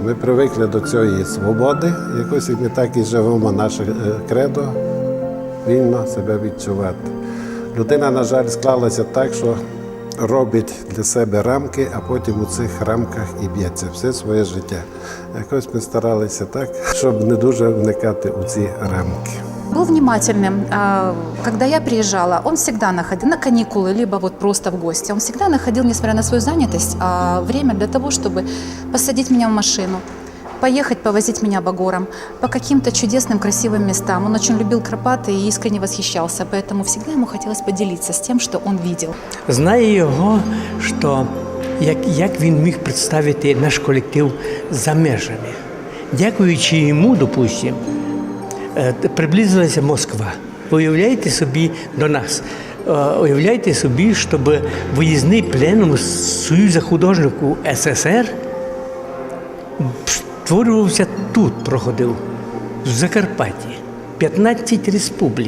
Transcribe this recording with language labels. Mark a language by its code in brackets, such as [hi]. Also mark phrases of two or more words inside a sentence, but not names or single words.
[uk] Ми привикли до цієї свободи, якось ми так і живемо наше кредо, вільно себе відчувати. Людина, на жаль, склалася так, що робить для себе рамки, а потім у цих рамках і б'ється все своє життя. Якось ми старалися так, щоб не дуже вникати у ці рамки. [ru] Был внимательным. Когда я приезжала, он всегда находил на каникулы, либо вот просто в гости. Он всегда находил, несмотря на свою занятость, время для того, чтобы посадить меня в машину, поехать, повозить меня по горам, по каким-то чудесным, красивым местам. Он очень любил Карпаты и искренне восхищался, поэтому всегда ему хотелось поделиться с тем, что он видел. [uk] Знає його, що як він міг представити наш колектив за межами. Дякуючи йому, допустимо, приблизилася Москва. Уявляєте собі до нас, уявляєте собі, щоб виїзний пленум Союзу художників СССР створювався тут, проходив, в Закарпатті, 15 республік.